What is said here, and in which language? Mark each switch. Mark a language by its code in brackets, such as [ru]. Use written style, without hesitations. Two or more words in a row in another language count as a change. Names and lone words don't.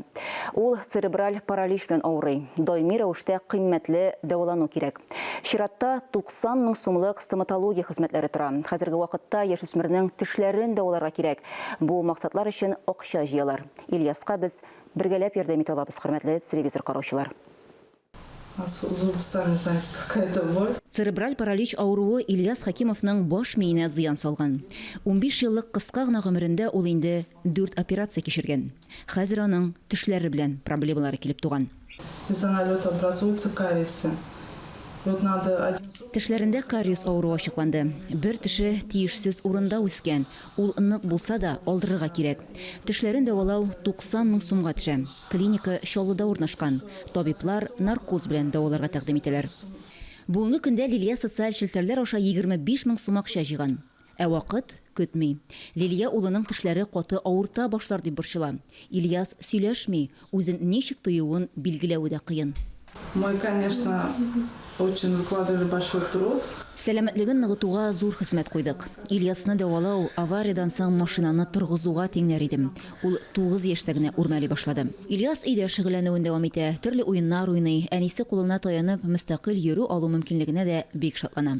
[tt] Ул церебраль паралич белән авырый. Даими рәвештә кыйммәтле дәвалану кирәк. Чиратта 90 мең сумлык стоматология хезмәтләре тора. Хәзерге вакытта яшүсмернең тешләрен дәваларга кирәк. Бу максатлар өчен акча җыялар. Ильяска без бергәләп ярдәм итә алабыз, хөрмәтле телевизор караучылар. [ru] Зубы сами знаете, какая это боль. [tt] Церебраль паралич авыруы Ильяс Хакимовның баш миенә зыян салган. 15 еллык кыска гына гомерендә ул инде 4 операция кичергән. Хәзер аның тешләре белән проблемалары килеп туган. [ru] Из-за налета образуются кариесы. Вот надо один зуб. [tt] Тешләрендә кариес авыруы ачыкланды. Бер теше тиешсез урында үскән. Ул нык булса да алдырырга кирәк. Тешләрен дәвалау 90 мең сумга төшә. Клиника Чаллыда урнашкан. Табиблар наркоз белән дәваларга тәкъдим итәләр. Бүгенге көндә Лилия социаль шелтәрләр аша 25 мең сум акча җыйган. Ә вакыт көтми. Лилия улының тешләре каты авырта башлар дип борчыла. Ильяс сөйләшми, үзен ничек тоюын билгеләү дә кыен. [ru] Мы, конечно, очень выкладывали большой труд. [tt] Сәламәтлеген ныгытуга зур хезмәт куйдык. Ильясны дәвалау авариядан соң машинаны торгызуга тиңнәр идем. Ул 9 яшьтә генә үрмәли башлады. Ильяс өйдә шөгыльләнүен дәвам итә, төрле уеннар уйный, әнисе кулына таянып мөстәкыйль йөрү алу мөмкинлегенә дә бик шатлана.